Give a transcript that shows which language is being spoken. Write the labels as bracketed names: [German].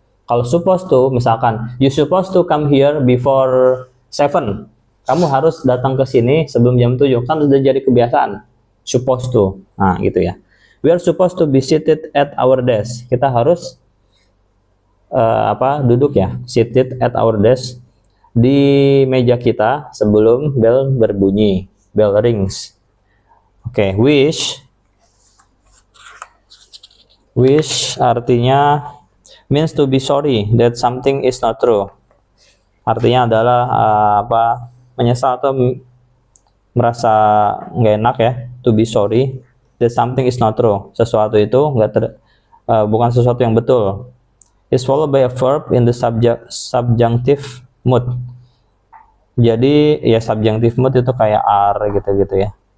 [Indonesian] Kalau [English] supposed to, [Indonesian] misalkan [English] you supposed to come here before 7. [Indonesian] Kamu harus datang ke sini sebelum jam 7. Kan sudah jadi kebiasaan. Supposed to. Nah, gitu ya. [English] We are supposed to be seated at our desk. [Indonesian] Kita harus duduk ya. [English] Seated at our desk, [Indonesian] di meja kita sebelum bell berbunyi. [English] Bell rings. Oke, wish. Wish [Indonesian] artinya [English] means to be sorry that something is not true. [Indonesian] Artinya adalah menyesal atau merasa nggak enak ya. [English] To be sorry that something is not true. [Indonesian] Sesuatu itu bukan sesuatu yang betul. [English] Is followed by a verb in the subjunctive mood. [Indonesian] Jadi ya subjunctive mood itu kayak are gitu-gitu ya.